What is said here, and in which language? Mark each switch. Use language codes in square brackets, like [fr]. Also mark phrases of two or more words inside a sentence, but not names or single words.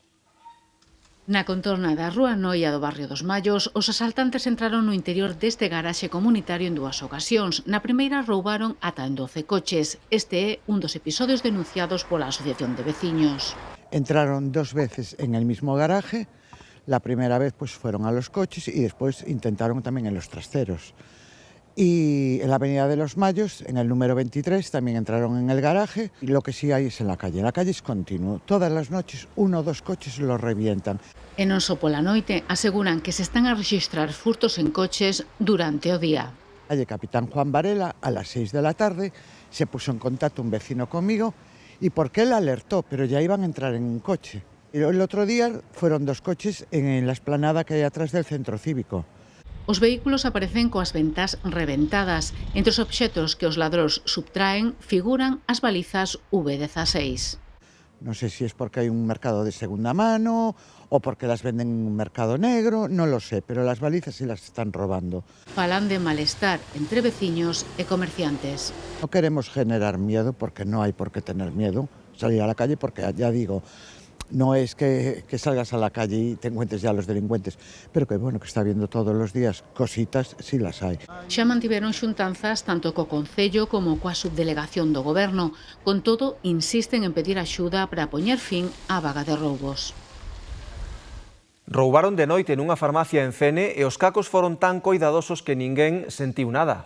[gl] Na contorna da Rúa Noia do barrio dos Mallos, os asaltantes entraron no interior deste garaxe comunitario en 2 ocasións. Na primeira roubaron ata en 12 coches. Este é un dos episodios denunciados pola Asociación de Veciños. [es] Entraron 2 veces en el mismo garaje. La primera vez pues fueron a los coches y después intentaron también en los trasteros. Y en la avenida de los Mallos, en el número 23, también entraron en el garaje. Y lo que sí hay es en la calle. La calle es continuo. Todas las noches 1 o 2 coches los revientan. [gl] E non só pola noite, aseguran que se están a rexistrar furtos en coches durante o día. [es] Calle Capitán Juan Varela, a las 6 de la tarde, se puso en contacto un vecino conmigo y porque él alertó, pero ya iban a entrar en un coche. El otro día fueron 2 coches en la explanada que hay atrás del centro cívico. [gl] Os vehículos aparecen coas ventas reventadas. Entre os obxetos que os ladróns subtraen figuran as balizas V16. [es] No sé si es porque hay un mercado de segunda mano o porque las venden en un mercado negro, no lo sé, pero las balizas sí las están robando. [gl] Falan de malestar entre veciños e comerciantes. [es] No queremos generar miedo porque no hay por qué tener miedo, salir a la calle porque ya digo, no es que salgas a la calle y te encuentres ya a los delincuentes, pero que bueno, que está viendo todos los días cositas, sí las hay. [gl] Xa mantiveron xuntanzas tanto co Concello como coa subdelegación do Goberno. Con todo, insisten en pedir axuda para poñer fin á vaga de roubos. Roubaron de noite nunha farmacia en Cene e os cacos foron tan coidadosos que ninguén sentiu nada.